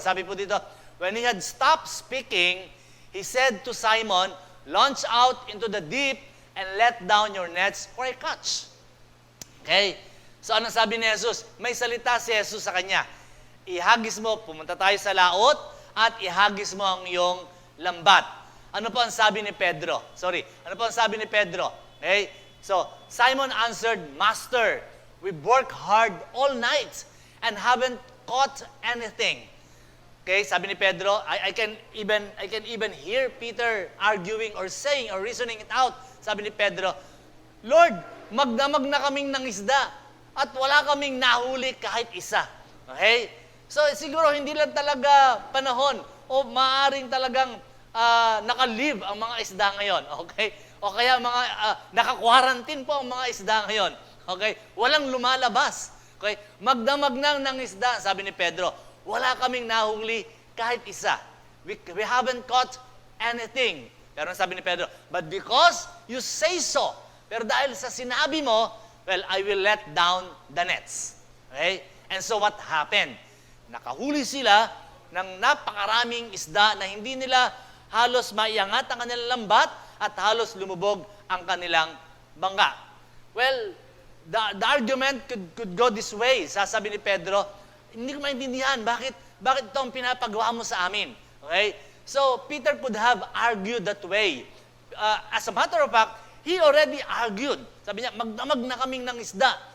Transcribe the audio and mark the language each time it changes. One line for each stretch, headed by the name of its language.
Filipino: Sabi po dito,
English: when he had stopped speaking, he said to Simon, launch out into the deep and let down your nets for a catch.
Filipino: Okay? So ano sabi ni Jesus? May salita si Jesus sa kanya. Ihagis mo, pumunta tayo sa laot, at ihagis mo ang iyong lambat. Ano po ang sabi ni Pedro? Ano po ang sabi ni Pedro?
English: Okay? So, Simon answered, Master, we worked hard all night, and haven't caught anything.
Filipino: Okay, sabi ni Pedro,
English: I can even hear Peter arguing or saying or reasoning it out.
Filipino: Sabi ni Pedro, Lord, magdamag na kaming ng isda at wala kaming nahuli kahit isa. Okay? So siguro hindi lang talaga panahon o maaaring talagang naka-live ang mga isda ngayon. Okay? O kaya mga naka-quarantine po ang mga isda ngayon. Okay? Walang lumalabas. Okay? Magdamag na ng isda, sabi ni Pedro. Wala kaming nahuli kahit isa.
English: We haven't caught anything.
Filipino: Pero sabi ni Pedro,
English: but because you say so,
Filipino: pero dahil sa sinabi mo,
English: well, I will let down the nets. Okay? And so what happened?
Filipino: Nakahuli sila ng napakaraming isda na hindi nila halos maiangat ang kanilang lambat at halos lumubog ang kanilang bangka.
English: Well, the argument could go this way.
Filipino: Sasabi ni Pedro, hindi ko maintindihan, bakit ito ang pinapagawa mo sa amin? Okay?
English: So, Peter could have argued that way. As a matter of fact, he already argued.
Filipino: Sabi niya, magdamag na kaming ng isda.